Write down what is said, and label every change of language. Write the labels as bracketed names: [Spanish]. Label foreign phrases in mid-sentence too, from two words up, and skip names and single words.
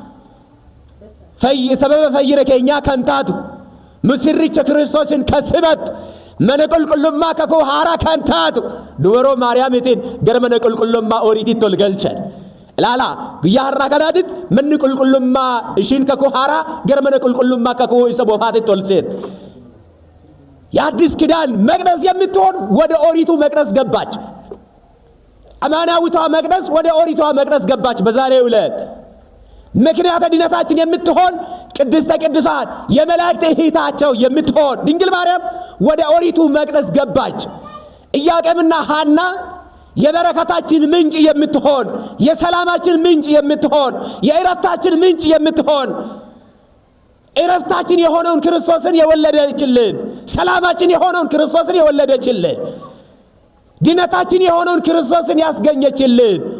[Oromo] sababa fayyina keenyaa kan taatu misirricha Kiristoosin kasibat mana qulqullummaa kakuu haaraa kan taatu dubaroo Maariyaamitiin gara mana qulqullummaa oriititti ol galchan ilaala guyyaa har'aa kanaatti manni qulqullummaa ishiin kakuu haaraa gara mana qulqullummaa kakuu isa boofaatitti ol seet የአዲስ [Amharic] ኪዳን መቅደስ የምትሆን ወደ ኦሪቱ መቅደስ ገባች አማናዊቷ መቅደስ ወደ ኦሪቷ መቅደስ ገባች በዛሬው ዕለት ምክንያተ ድነታችን የምትሆን ቅድስተ ቅዱሳን የመላእክት እህታቸው የምትሆን ድንግል ማርያም ወደ ኦሪቱ መቅደስ ገባች ኢያቄምና ሐና የበረከታችን ምንጭ የምትሆን የሰላማችን ምንጭ የምትሆን የእረፍታችን ምንጭ የምትሆን እረፍታችን የሆነውን ክርስቶስን የወለደችልን ሰላማችን የሆነውን ክርስቶስን የወለደችልን ድነታችን የሆነውን ክርስቶስን ያስገኘችልን